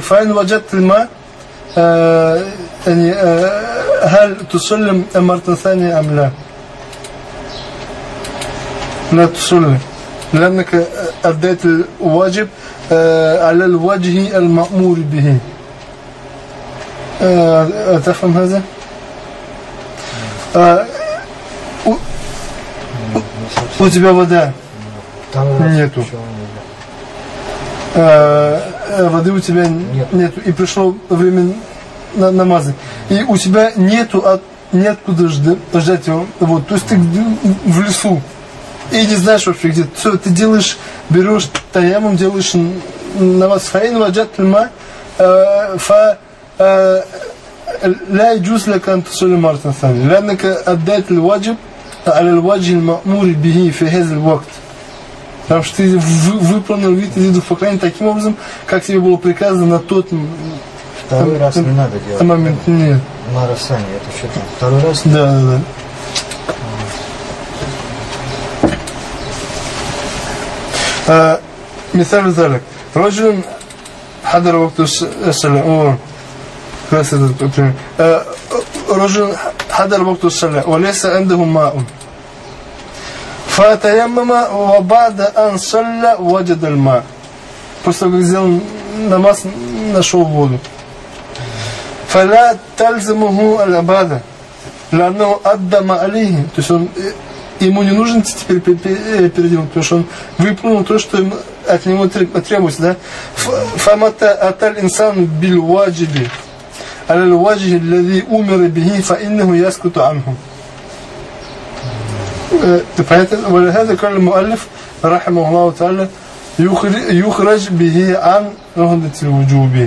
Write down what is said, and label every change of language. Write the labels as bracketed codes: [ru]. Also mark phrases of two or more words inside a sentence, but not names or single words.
[ar] فإن وجدت الماء يعني هل تصلي مرة ثانية أم لا؟ لا تصلي، لأنك أديت الواجب على الوجه المأمور به. تفهم هذا؟ [ru] у тебя вода нету. Воды у тебя нету. И пришло время намаза. И у тебя нету, неоткуда ждать его. Вот. То есть ты в лесу. И не знаешь вообще где. Все, ты делаешь, берешь таямум, делаешь намаз. [ar] فإن وجدت الماء لا يجوز لك أن تصلي مرة ثانية لأنك أديت الواجب على الوجه المأمور به في هذا الوقت. [ru] Потому что ты выполнил вид из видов поклонения таким образом, как тебе было приказано на тот второй раз не надо делать. Момент нет. На рассане, это что-то. Второй раз? Да. [ar] مثال ذلك رجل حضر وقت الصلاة رجل حضر وقت الصلاة وليس عنده ماء فتيمم وبعد أن صلى وجد الماء. [ru] После того, как сделал намаз, нашел воду. [ar] فلا تلزمه العبادة لأنه أدى ما عليه. [ru] То есть ему не нужно теперь переделать, потому что он выполнил то, что от него требуется. Да? [ar] فمتى أتى الإنسان بالواجب على الوجه الذي أمر به فإنه يسكت عنه. ولهذا قال المؤلف رحمه الله تعالى يخرج به عن عهدة الوجوب.